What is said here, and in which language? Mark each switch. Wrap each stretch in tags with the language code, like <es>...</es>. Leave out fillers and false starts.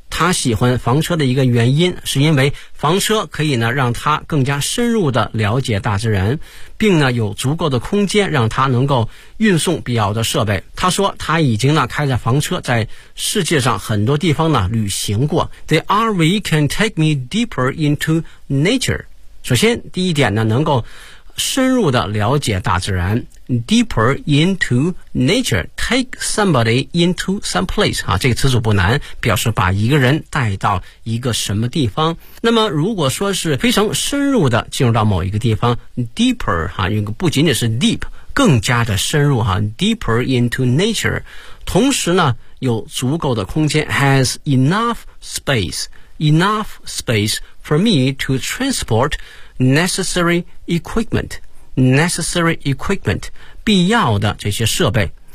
<zh>他喜欢房车的一个原因是因为房车可以呢让他更加深入的了解大自然，并呢有足够的空间让他能够运送必要的设备。他说他已经呢开着房车在世界上很多地方呢旅行过。</zh> <en>The RV can take me deeper into nature.</en> <zh>首先第一点呢能够深入的了解大自然。</zh> <en>deeper into nature, take somebody into some place,</en> <zh>这个词组不难，表示把一个人带到一个什么地方。那么如果说是非常深入的进入到某一个地方， deeper, 不仅仅是 deep, 更加的深入，</zh> <en>deeper into nature,</en> <zh>同时呢有足够的空间，</zh> <en>has enough space for me to transport necessary equipment,</en> <zh>必要的这些设备。</zh>